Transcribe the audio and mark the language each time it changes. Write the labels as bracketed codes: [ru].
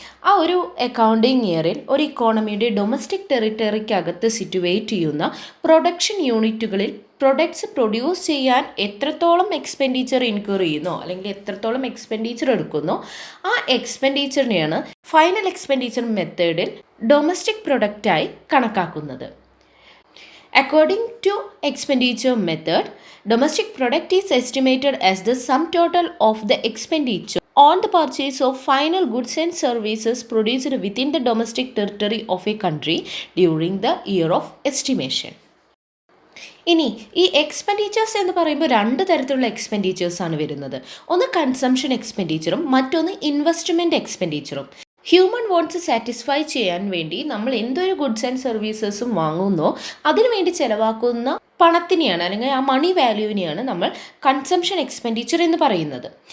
[ml] ആ ഒരു അക്കൗണ്ടിങ് ഇയറിൽ ഒരു ഇക്കോണമിയുടെ ഡൊമസ്റ്റിക് ടെറിട്ടറിക്കകത്ത് സിറ്റുവേറ്റ് ചെയ്യുന്ന പ്രൊഡക്ഷൻ യൂണിറ്റുകളിൽ പ്രൊഡക്ട്സ് പ്രൊഡ്യൂസ് ചെയ്യാൻ എത്രത്തോളം എക്സ്പെൻഡിച്ചർ ഇൻക്വയർ ചെയ്യുന്നോ അല്ലെങ്കിൽ എത്രത്തോളം എക്സ്പെൻഡിച്ചർ എടുക്കുന്നോ ആ എക്സ്പെൻഡിച്ചറിനെയാണ് ഫൈനൽ എക്സ്പെൻഡിച്ചർ മെത്തേഡിൽ ഡൊമസ്റ്റിക് പ്രൊഡക്റ്റായി കണക്കാക്കുന്നത്. [en] According to expenditure method, domestic product is estimated as the sum total of the expenditure on the purchase of final goods and services produced within the domestic territory of a country during the year of estimation. [ml] ഇനി ഈ expenditures എന്ന് പറയുമ്പോൾ 2 തരത്തിലുള്ള expenditures ആണ് വരുന്നത്. ഒന്ന് consumption എക്സ്പെൻഡിച്ചറും മറ്റൊന്ന് investment എക്സ്പെൻഡിച്ചറും. Human വോൺസ് satisfy ചെയ്യാൻ വേണ്ടി നമ്മൾ എന്തൊരു ഗുഡ്സ് ആൻഡ് സർവീസസും വാങ്ങുന്നോ അതിനുവേണ്ടി ചിലവാക്കുന്ന പണത്തിനെയാണ്, അല്ലെങ്കിൽ ആ മണി വാല്യൂവിനെയാണ് നമ്മൾ കൺസംഷൻ എക്സ്പെൻഡിച്ചർ എന്ന് പറയുന്നത്.